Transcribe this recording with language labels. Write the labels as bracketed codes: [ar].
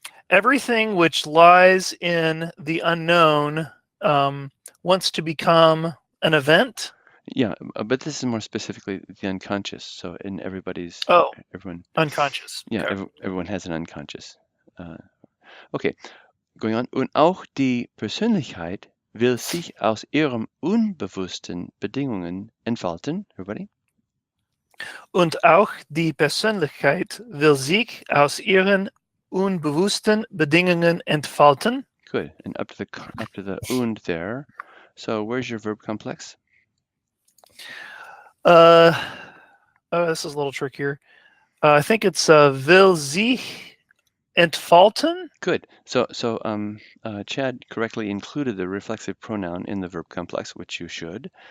[en] Everything which lies in the unknown wants to become an event. Yeah, but this is more specifically the unconscious. So in everybody's, Oh, everyone, unconscious. yeah, Okay. everyone has an unconscious. Okay, going on. [de] Und auch die Persönlichkeit will sich aus ihrem unbewussten Bedingungen entfalten. [en] Everybody? [de] Und auch die Persönlichkeit will sich aus ihren unbewussten Bedingungen entfalten. [en] Good. And up to the und there. So where's your verb complex? This is a little trickier. I think it's will sich entfalten. Good. So Chad correctly included the reflexive pronoun in the verb complex, which you should.